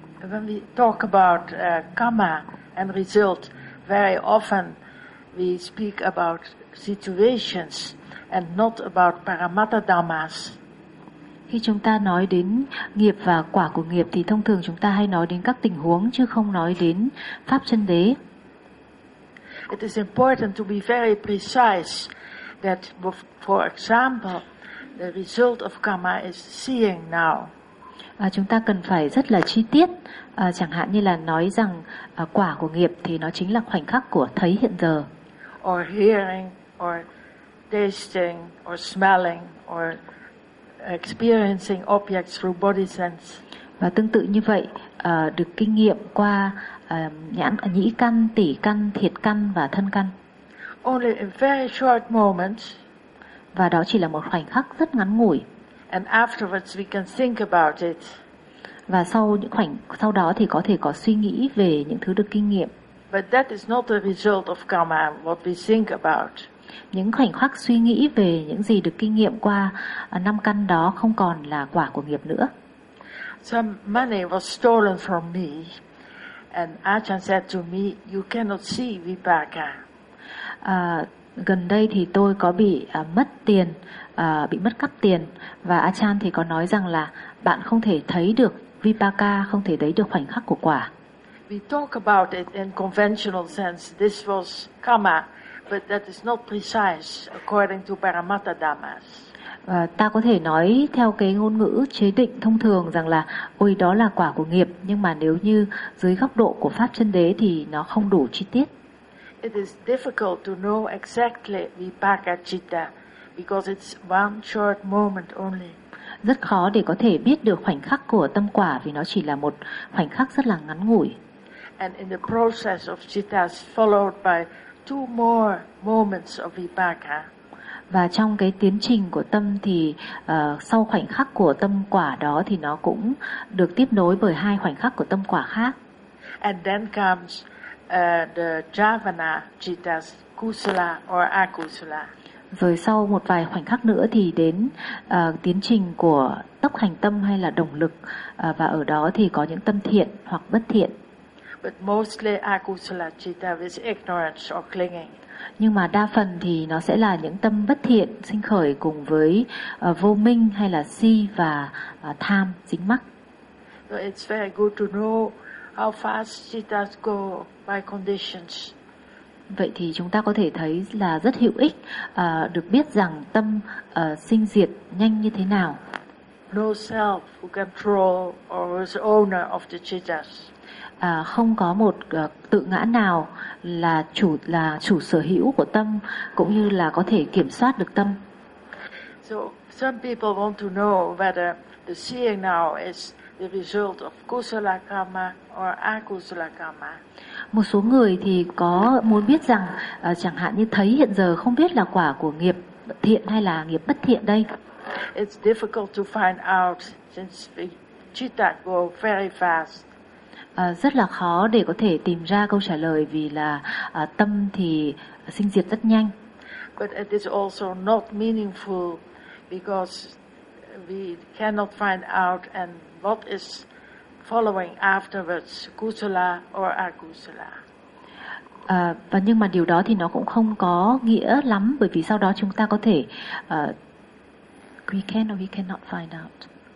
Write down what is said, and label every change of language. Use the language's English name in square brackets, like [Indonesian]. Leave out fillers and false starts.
[English] When we talk about karma and result, very often we speak about situations and not about paramattha dhammas. [Vietnamese] Khi chúng ta nói đến nghiệp và quả của nghiệp thì thông thường chúng ta hay nói đến các tình huống chứ không nói đến pháp chân đế. [English] It is important to be very precise that, for example, the result of karma is seeing now. [Vietnamese] Chúng ta cần phải rất là chi tiết. Chẳng hạn như là nói rằng quả của nghiệp thì nó chính là khoảnh khắc của thấy hiện giờ. [English] Or hearing, or tasting, or smelling, or experiencing objects through body sense. [Vietnamese] Và tương tự như vậy, được kinh nghiệm qua nhãn, nhĩ căn, tỷ căn, thiệt căn và thân căn. [English] Only in very short moments. [Vietnamese] Và đó chỉ là một khoảnh khắc rất ngắn ngủi. [English] And afterwards we can think about it. [Vietnamese] Và sau những khoảnh sau đó thì có thể có suy nghĩ về những thứ được kinh nghiệm. [English] But that is not the result of karma, what we think about. [Vietnamese] Những khoảnh khắc suy nghĩ về những gì được kinh nghiệm qua năm căn đó không còn là quả của nghiệp nữa. [English] Some money was stolen from me and Ajahn said to me, you cannot see vipaka. [Vietnamese] Gần đây thì tôi có bị mất tiền, bị mất cắp tiền và Ajahn thì có nói rằng là bạn không thể thấy được vipaka, không thể thấy được khoảnh khắc của quả. [English] We talk about it in conventional sense, this was karma. But that is not precise according to Paramattha Dhammas. [Vietnamese] Ta có thể nói theo cái ngôn ngữ chế định thông thường rằng là ôi đó là quả của nghiệp, nhưng mà nếu như dưới góc độ của pháp chân đế thì nó không đủ chi tiết. [English] It is difficult to know exactly vipaka citta because it's one short moment only. [Vietnamese] Rất khó để có thể biết được khoảnh khắc của tâm quả vì nó chỉ là một khoảnh khắc rất là ngắn ngủi. [English] And in the process of cittas followed by two more moments of vipaka. [Vietnamese] Và trong cái tiến trình của tâm thì sau khoảnh khắc của tâm quả đó thì nó cũng được tiếp nối bởi hai khoảnh khắc của tâm quả khác. [English] And then comes the javana cittas, kusala or akusala. [Vietnamese] Rồi sau một vài khoảnh khắc nữa thì đến tiến trình của tốc hành tâm hay là động lực, và ở đó thì có những tâm thiện hoặc bất thiện. [English] But mostly akusala citta is ignorance or clinging. [Vietnamese] Nhưng mà đa phần thì nó sẽ là những tâm bất thiện sinh khởi cùng với vô minh hay là si và tham dính mắc. [English] So it's very good to know how fast cittas go by conditions. [Vietnamese] Vậy thì chúng ta có thể thấy là rất hữu ích được biết rằng tâm sinh diệt nhanh như thế nào. [English] No self who control or is owner of the cittas. [Vietnamese] không có một tự ngã nào là chủ sở hữu của tâm cũng như là có thể kiểm soát được tâm. [English] So some people want to know whether the seeing now is the result of kusala karma or akusala karma. [Vietnamese] Một số người thì có muốn biết rằng chẳng hạn như thấy hiện giờ không biết là quả của nghiệp thiện hay là nghiệp bất thiện đây. [English] It's difficult to find out since the citta go very fast. [Vietnamese] Rất là khó để có thể tìm ra câu trả lời vì là tâm thì sinh diệt rất nhanh. [English] But it is also not meaningful because we cannot find out and what is following afterwards, kusala or akusala. [Vietnamese] Và nhưng mà điều đó thì nó cũng không có nghĩa lắm bởi vì sau đó chúng ta có thể [English] we cannot find out.